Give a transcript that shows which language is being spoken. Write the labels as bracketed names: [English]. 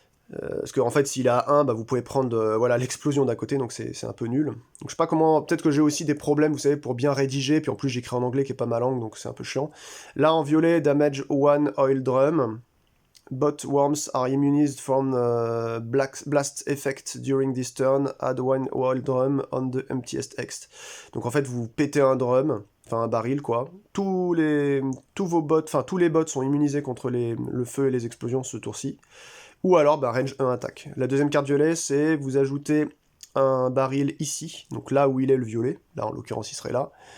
[French] Parce qu'en fait, s'il est à 1, bah, vous pouvez prendre voilà, l'explosion d'à côté, donc c'est un peu nul. Donc je sais pas comment, peut-être que j'ai aussi des problèmes, vous savez, pour bien rédiger, puis en plus j'écris en anglais qui est pas ma langue, donc c'est un peu chiant. Là, en violet, [English] damage 1 oil drum. Bot worms are immunized from blast effect during this turn. Add 1 oil drum on the emptiest X. [French] Donc en fait, vous pétez un drum, enfin un baril quoi. Tous vos bots, enfin tous les bots sont immunisés contre le feu et les explosions ce tour-ci. Ou alors, bah, range 1 attaque. La deuxième carte violet, c'est vous ajoutez un baril ici, donc là où il est le violet. Là, en l'occurrence, il serait là.